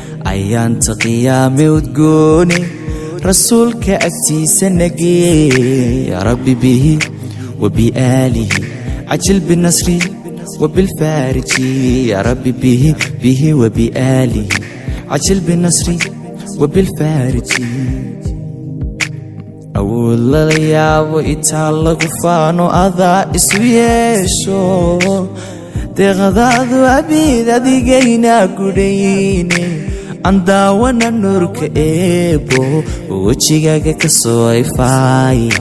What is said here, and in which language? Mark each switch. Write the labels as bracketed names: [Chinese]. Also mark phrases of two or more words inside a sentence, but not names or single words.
[Somali] Ayaanta qiyaame udgoone, rasuulka agtiisa nagee. [Arabic] يا رب به وبآله عجل بالنصر وبالفرج. يا رب به به وبآله. عجل بالنصر وبالفارج. [Somali] Awood la yaabo, itaal lagu faano, adaa isu yeesho. Deeqdaadu abiid adigayna gudhayne, aan daawana nuurka eebo, wejigaaga ka soo ifay.